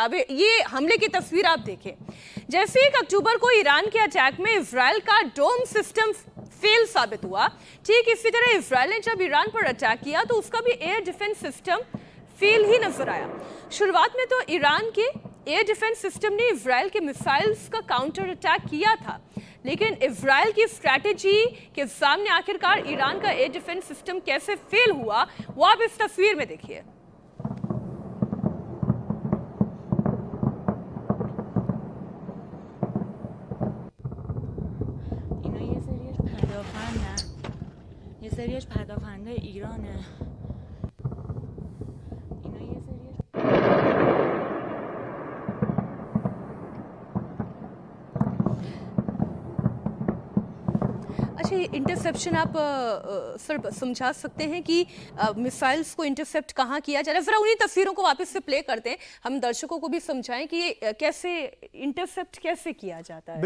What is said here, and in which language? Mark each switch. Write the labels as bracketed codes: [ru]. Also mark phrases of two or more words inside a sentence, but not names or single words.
[hi] ये हमले की तस्वीर आप देखें। जैसे 1 अक्टूबर को ईरान के अटैक में इजराइल का [en] dome system [hi] फेल साबित हुआ, ठीक इसी तरह इजराइल ने जब ईरान पर अटैक किया तो उसका भी [en] air defense system [hi] फेल ही नजर आया। शुरुआत में तो ईरान के [en] air defense system [hi] ने इजराइल के मिसाइल्स का [en] counter attack [hi] किया था, लेकिन इजराइल की स्ट्रैटेजी के सामने आखिरकार ईरान का [en] air defense system [hi] कैसे फेल हुआ, वो आप इस तस्वीर में देखिए। [fa] یه سریش پدافنده ایرانه. اینا یه سریش [hi] अच्छा, ये इंटरसेप्शन आप सर समझा सकते हैं कि मिसाइल्स को इंटरसेप्ट कहाँ किया जा रहा है? जरा उन्हीं तस्वीरों को वापस से प्ले करते हैं, हम दर्शकों को भी समझाएं कि ये कैसे इंटरसेप्ट कैसे किया जाता है।